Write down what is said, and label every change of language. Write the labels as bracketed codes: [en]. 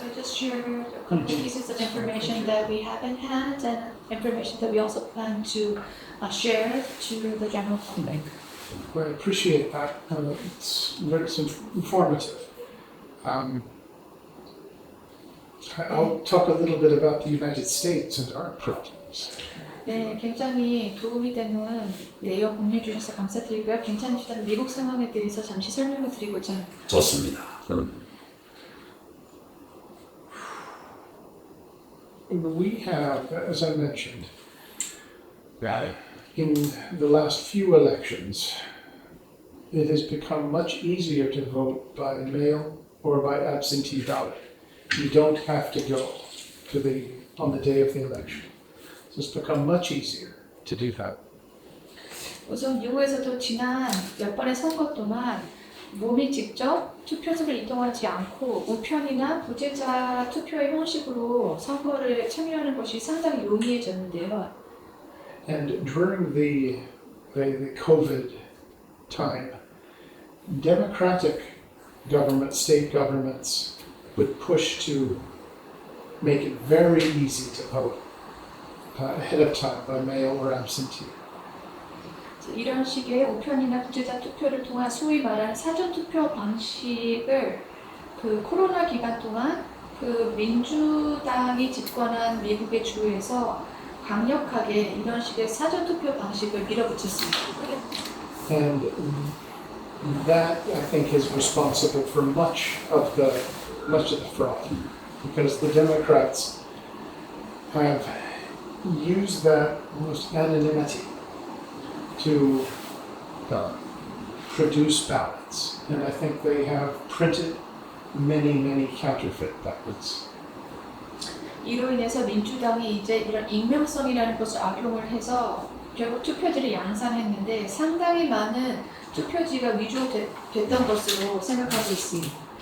[en] So I just shared a couple pieces of information that we have in hand and information that we also plan to share to the general public. Well, I appreciate that. It's informative. I'll talk a little bit about the United States and our programs. [ko] 네, 굉장히 도움이 되는 내용 공유해 주셔서 감사드리고요. 괜찮으시다면 미국 상황에 대해서 잠시 설명을 드리고자 합니다. 좋습니다. [en] We have, as I mentioned, in the last few elections, it has become much easier to vote by mail or by absentee ballot. You don't have to go on the day of the election. So it's become much easier to do that. [ko] 우선 미국에서도 지난 몇 번의 선거 동안 몸이 직접 투표소를 이동하지 않고 우편이나 부재자 투표의 형식으로 선거를 참여하는 것이 상당히 용이해졌는데요. [en] And during the COVID time, democratic governments, state governments, would push to make it very easy to vote ahead of time by mail or absentee. [ko] 이런 식의 우편이나 부재자 투표를 통한 소위 말하는 사전 투표 방식을 그 코로나 기간 동안 그 민주당이 집권한 미국의 주에서 강력하게 이런 식의 사전 투표 방식을 밀어붙였습니다. [en] And that, I think, is responsible for much of the fraud, because the Democrats have used that almost anonymity to produce ballots, and I think they have printed many counterfeit ballots. [ko] 이로 인해서 민주당이 이제 이런 익명성이라는 것을 악용을 해서 결국 투표지를 양산했는데 상당히 많은 투표지가 위조됐던 것으로 생각하고 있습니다.